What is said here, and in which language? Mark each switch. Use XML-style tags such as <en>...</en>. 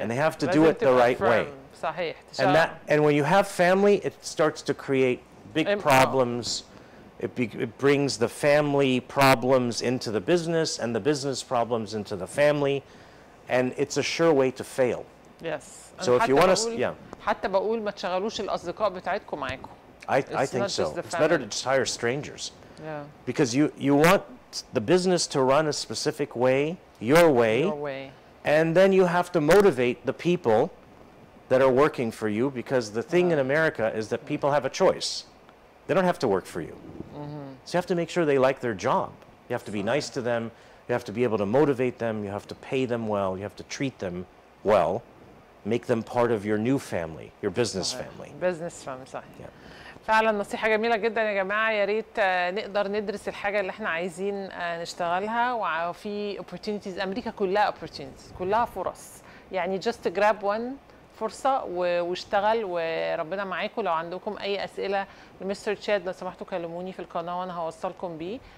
<en>And they have to do it the right way.</en> <ar>صحيح.</ar> <en>And when you have family, it starts to create big problems. It brings the family problems into the business, and the business problems into the family, and it's a sure way to fail. Yes. So if you want to,</en> <ar>حتى بقول ما تشغلوش الأصدقاء بتاعتكم معاكم.</ar> <en>I think so. It's better to just hire strangers. Yeah. Because you want the business to run a specific way, your way. Your way. And then you have to motivate the people that are working for you, because the thing in America is that people have a choice. They don't have to work for you. So you have to make sure they like their job. You have to be nice to them. You have to be able to motivate them. You have to pay them well. You have to treat them well. Make them part of your new family, your business family. Business family,</en> <ar>صحيح.</ar> <en>Yeah.</en> <ar>فعلا نصيحة جميلة جدا يا جماعة. يا ريت نقدر ندرس الحاجة اللي احنا عايزين نشتغلها، وفي opportunities. أمريكا كلها opportunities، كلها فرص. يعني</ar> <en>just grab one</en> <ar>فرصة واشتغل، وربنا معاكم. لو عندكم أي أسئلة لمستر تشاد لو سمحتوا كلموني في القناة وأنا هوصلكم بيه.</ar>